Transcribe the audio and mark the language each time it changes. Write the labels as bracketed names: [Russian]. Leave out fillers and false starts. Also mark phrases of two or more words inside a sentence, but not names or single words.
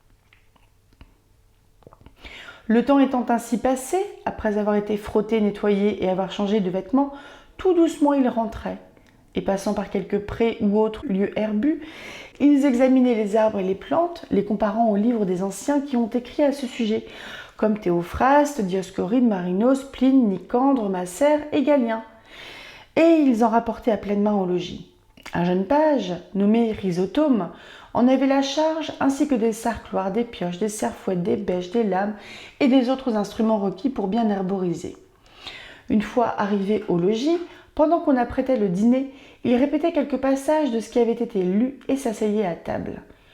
[French] Le temps étant ainsi passé, après avoir été frotté, nettoyé et avoir changé de vêtements, tout doucement ils rentraient. Et passant par quelques prés ou autres lieux herbus, ils examinaient les arbres et les plantes, les comparant aux livres des anciens qui ont écrit à ce sujet, comme Théophraste, Dioscoride, Marinos, Pline, Nicandre, Macère et Galien. Et ils en rapportaient à pleine main au logis. Un jeune page, nommé Rhizotome, en avait la charge, ainsi que des sarcloirs, des pioches, des serfouettes, des bêches, des lames et des autres instruments requis pour bien herboriser. Une fois arrivé au logis, pendant qu'on apprêtait le dîner, il répétait quelques passages de ce qui avait été lu et s'asseyait à table.